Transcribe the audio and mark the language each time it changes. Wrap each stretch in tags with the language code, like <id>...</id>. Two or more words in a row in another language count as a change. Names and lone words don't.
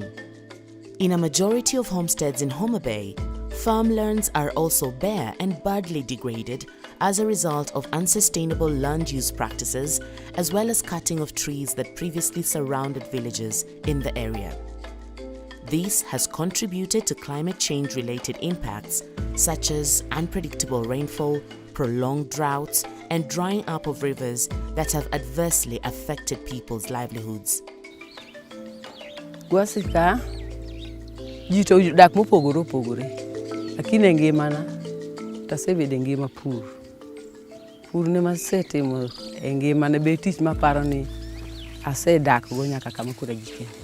<en>In a majority of homesteads in Homa Bay, farmlands are also bare and badly degraded as a result of unsustainable land use practices, as well as cutting of trees that previously surrounded villages in the area. This has contributed to climate change-related impacts such as unpredictable rainfall, prolonged droughts, and drying up of rivers that have adversely affected people's livelihoods.</en> <luo>Gwassi ka jito dak mopogore, lakini ngimana tasebede ngima pur. Pur ne masetimo ngimana be tich maparo ni asedak go nyaka kama kura gike.</luo>